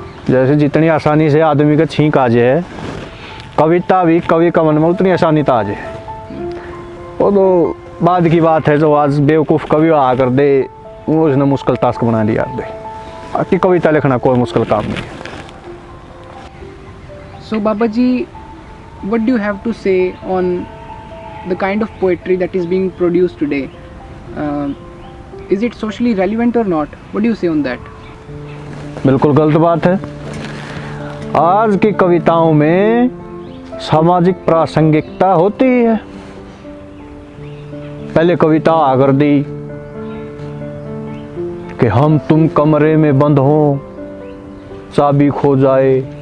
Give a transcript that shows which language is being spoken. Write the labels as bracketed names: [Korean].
[Hindi] जैसे जितनी आसानी से आदमी का छींक आ जाए, कविता भी कवि का मन में उतनी आसानी तो आ जाए. वो तो बाद की बात है. जो आज बेवकूफ़ कवि आ कर दे, वो उसने मुश्किल टास्क बना लिया दे. बाकी कविता लिखना कोई मुश्किल काम नहीं है. [English] So Babaji, what do you have to say on the kind of poetry that is being produced today? Is it socially relevant or not? What do you say on that? [Hindi] बिल्कुल गलत बात है. आज की कविताओं में सामाजिक प्रासंगिकता होती है. पहले कविता आकर दी कि हम तुम कमरे में बंद हो, चाबी खो जाए.